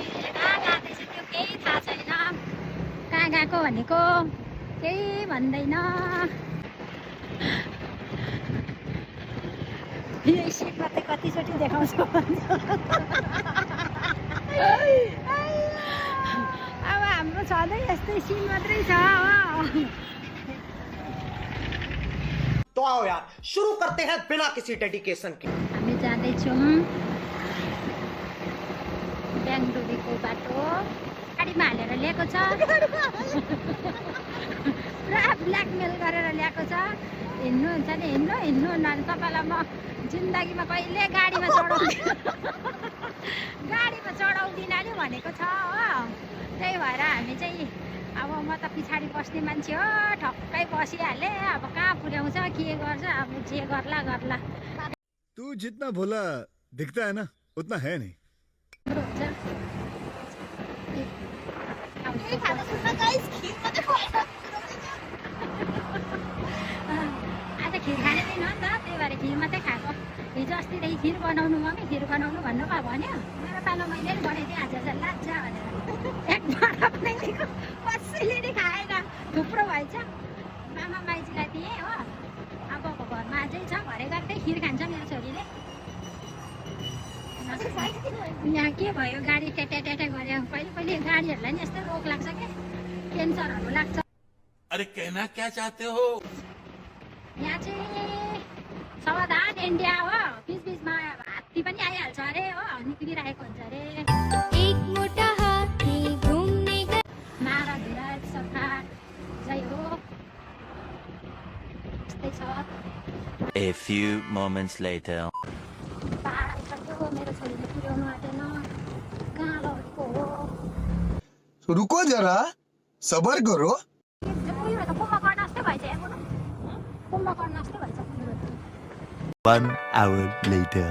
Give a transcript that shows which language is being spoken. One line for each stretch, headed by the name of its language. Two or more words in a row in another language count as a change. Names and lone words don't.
Nepali: कहाँ जाँदैछ त्यो केही थाहा छैन। कहाँ गएको भनेको केही भन्दैन। यो सिटमा चाहिँ कतिचोटि देखाउँछ भन्छ। अब हाम्रो छँदै यस्तै सिन मात्रै छ हो।
Hindi: तो आओ यार शुरू करते हैं बिना किसी डेडिकेशन के।
Nepali: हामी जाँदैछौँ बेङ्गलुरुको बाटो गाडीमा हालेर ल्याएको छ। पुरा ब्ल्याकमेल गरेर ल्याएको छ। हिँड्नुहुन्छ नि हिँड्नु हिँड्नु नभए तपाईँलाई म जिन्दगीमा कहिले गाडीमा चढाउँदिनँ नि भनेको छ हो। त्यही भएर हामी चाहिँ अब म त पछाडि बस्ने मान्छे हो। ठक्कै बसिहालेँ। अब कहाँ पुर्याउँछ के गर्छ अब जे गर्ला गर्ला।
Hindi: तू जितना भोला दिखता है ना उतना है नहीं।
Nepali: आज खिर खाने दिन हो नि त त्यही भएर खिर मात्रै खाएको। हिजो अस्तिदेखि खिर बनाउनु मम्मी खिर बनाउनु भन्नुभयो भन्यो। मेरो पालो मैले नि बनाइदिएँ आज चाहिँ लाग्छ भनेर। एक भाँडा बनाइदिएको कसैले नि खाएन। थुप्रो भएछ। मामा माइजीलाई दिएँ हो। अब घरमा अझै छ भरे गर्दै खिर खान्छ मेरो छोरीले। यहाँ के भयो गाडी ट्याट्या ट्याट्या गऱ्यो। कहिले कहिले गाडीहरूलाई नि यस्तै रोग लाग्छ क्या क्यान्सरहरू लाग्छ।
Hindi: अरे कहना क्या चाहते हो?
Nepali: यहाँ चाहिँ सावधान इन्डिया हो। बिच बिचमा हात्ती पनि आइहाल्छ अरे हो। निक्लिरहेको हुन्छ अरे। एक मोटा हात्ती घुम्ने मारा धुरा सफा जय हो। यस्तै छ।
English: A few moments later.
Nepali: पाहाड आइसक्यो मेरो छोरीले पुर्याउनु आँटेन। कहाँ लगेको हो?
Hindi: रुको जरा सबर करो।
Nepali: उयो त कुम्भकर्ण जस्तै भएछ हेर्नु न। कुम्भकर्ण जस्तै भएछ।
English: 1 hour later.